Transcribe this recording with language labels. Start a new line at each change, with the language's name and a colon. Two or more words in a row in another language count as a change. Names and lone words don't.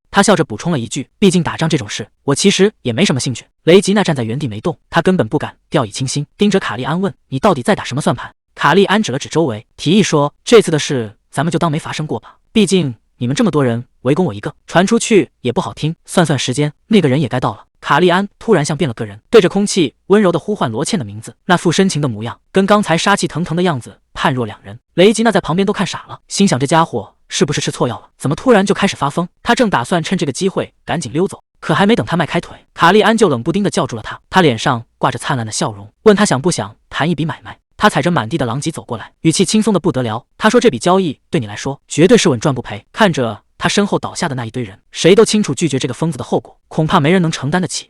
Chinese: 他笑着補充了一句，畢竟打仗這種事，我其實也沒什麼興趣。雷吉娜站在原地沒動，他根本不敢掉以輕心，盯着卡利安問，你到底在打什麼算盤？卡利安指了指周圍，提議說，這次的事咱們就當沒發生過吧，畢竟你們這麼多人圍攻我一個，傳出去也不好聽。算算時間，那個人也該到了。卡利安突然像變了個人，对着空气溫柔地呼喚羅茜的名字，那副深情的模樣跟剛才殺氣腾腾的樣子判若兩人。雷吉娜在旁邊都看傻了，心想這家伙是不是吃錯藥了？怎麼突然就開始發瘋？他正打算趁這個機會趕緊溜走，可還沒等他邁開腿，卡利安就冷不丁地叫住了他。他臉上掛着燦爛的笑容，問他想不想談一筆買賣。他踩着滿地的狼藉走過來，語氣輕鬆的不得了。他說這筆交易對你來說絕對是穩賺不賠。看着他身後倒下的那一堆人，誰都清楚拒絕這個瘋子的後果，恐怕沒人能承擔得起。